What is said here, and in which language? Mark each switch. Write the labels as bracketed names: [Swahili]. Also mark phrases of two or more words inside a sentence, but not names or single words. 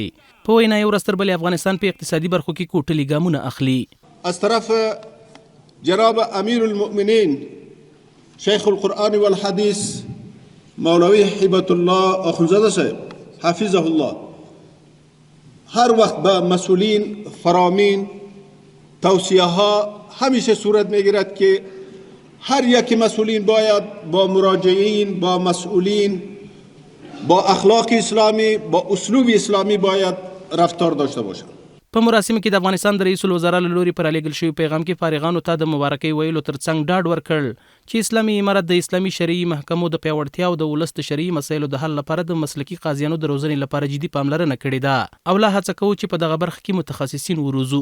[Pashto] په وینا یې ورځ تر بلې افغانستان په اقتصادي برخو کې کوټلي ګامونه اخلي. [Persian] از طرف جناب امیر المؤمنین شیخ القرآن والحدیث مولوی حبت الله اخونزاده صاحب حفظه الله هر وقت به مسئولین فرامین توصیه ها همیشه صورت میگیرد که هر یک مسئولین باید با مراجعین با مسئولین با اخلاق اسلامی با اسلوب اسلامی باید رفتار داشته باشند. [Pashto] په مراسمو کې د افغانستان د رئیس الوزرا له لوري پر رالیږل شوي پیغام کې فارغانو ته د مبارکۍ ویلو ترڅنګ ډاډ ورکړ چې اسلامي امارت د اسلامي شرعي محکمو د پیاوړتیا او د ولس د شرعي مسایلو د حل لپاره د مسلکي قاضیانو د روزنې لپاره جدي پاملرنه کړې ده او لا هڅه کوو چې په دغه برخه کې متخصصین وروزو.